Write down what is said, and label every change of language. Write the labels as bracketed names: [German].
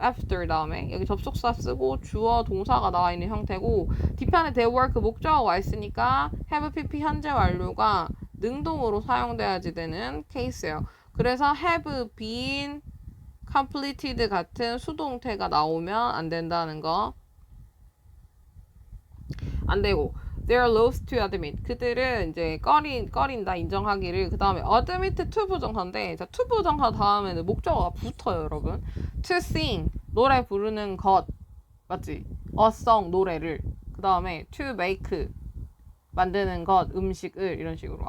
[Korean] after 다음에 여기 접속사 쓰고 주어 동사가 나와 있는 형태고, 뒤편에 their work 목적어가 와 있으니까 have pp 현재 완료가 능동으로 사용돼야지 되는 케이스예요. 그래서 [English] have been completed [Korean] 같은 수동태가 나오면 안 된다는 거. 안 되고, [English] they are loath to admit. [Korean] 그들은 이제 꺼린다, 인정하기를. 그 다음에 admit to 부정사인데, 자, to 부정사 다음에는 목적어가 붙어요, 여러분. [English] to sing, [Korean] 노래 부르는 것. 맞지? [English] a song, [Korean] 노래를. 그 다음에 [English] to make, [Korean] 만드는 것, 음식을, 이런 식으로.